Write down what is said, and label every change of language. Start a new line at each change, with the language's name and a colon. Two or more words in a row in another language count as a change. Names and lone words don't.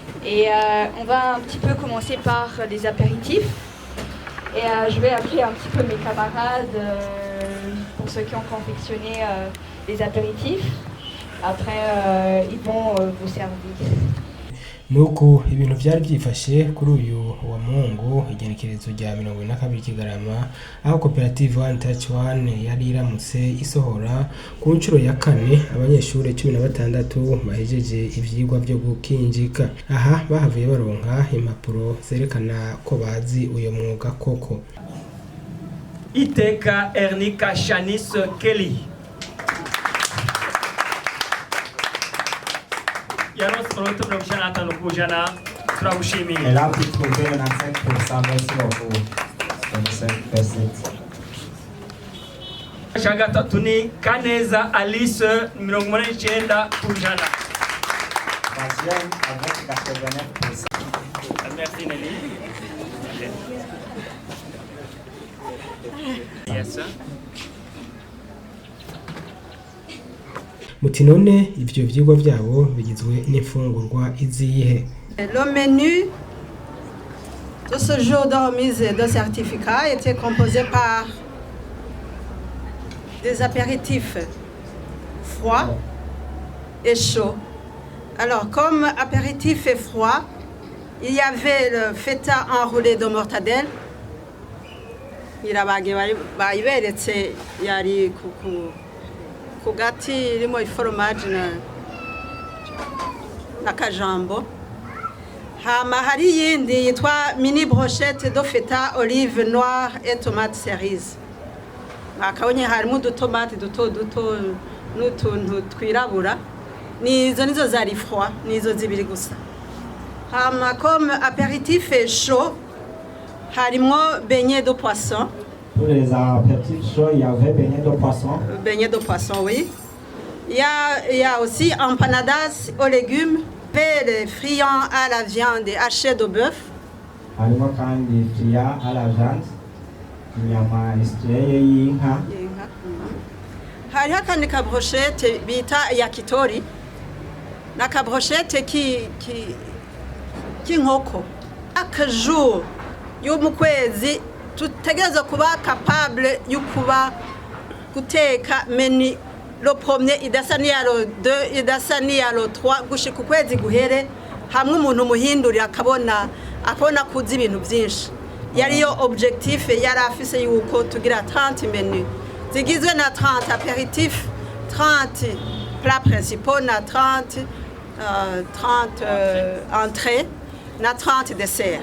French: Et on va un petit peu commencer par les apéritifs. Et je vais appeler un petit peu mes camarades pour ceux qui ont confectionné les apéritifs. Après, ils vont vous servir.
Rundi: Nuko ibintu byari byifashe kuri uyu wa Mungu igenekerezo rya 22 Kigarama aho koperative One Touch One yari iramutse isohora ku nshuro ya kane abanyeshuri 16 bahejeje ivyigwa byo gukinjika. Aha bahavuye baronka impapuro zerekana ko bazi uyo mwuga koko. Iteka Ernika Shanice Kelly.
French: Et là, tu trouves 95%, merci beaucoup.
Rundi: Shagatatu ni Kaneza Alice 89 kujana.
French: Merci Nelly.
English: Yes sir.
Rundi: Muti none ivyo vyigwa byabo bigizwe n'imfungurwa izihe?
French: Le menu de ce jour de remise de certificat était composé par des apéritifs froids et chauds. Alors, comme apéritif et froid, il y avait le feta enroulé de mortadelle.
Rundi: Kugati irimo fromage na kajambo. Hama hari yindi yitwa
French: mini brochette de feta olive noire et tomate cerise.
Rundi: Bakabonye harimo udutomate duto n'utuntu twirabura. Nizo zari froid, nizo zibiri gusa.
French: Hama comme apéritif et chaud, harimo beignet de poisson. Pour les apéritifs chauds, il y avait beignet de poisson. Beignet de poisson, oui. Il y a aussi empanadas aux légumes, les friands à la viande et hachés de bœuf.
Rundi: Harimo kandi
French: friands à la viande,
Rundi: inyama isiteye y'inka. Hariho akandi ka brochette bita yakitori. Na ka brochette k'inkoko. Chaque jour yo mu kwezi tutegereza kuba capable yukuba guteka
French: menu le premier
Rundi: idasa niyalo 2 idasa niyalo 3 gushika ukwezi guhere hamwe umuntu muhindurira akabona kuzi ibintu byinshi. Yariyo objectif yari afise yuko tugira 30 menu zigizwe na 30
French: apéritifs, 30 plats principaux
Rundi: na 30 entrées na 30 desserts.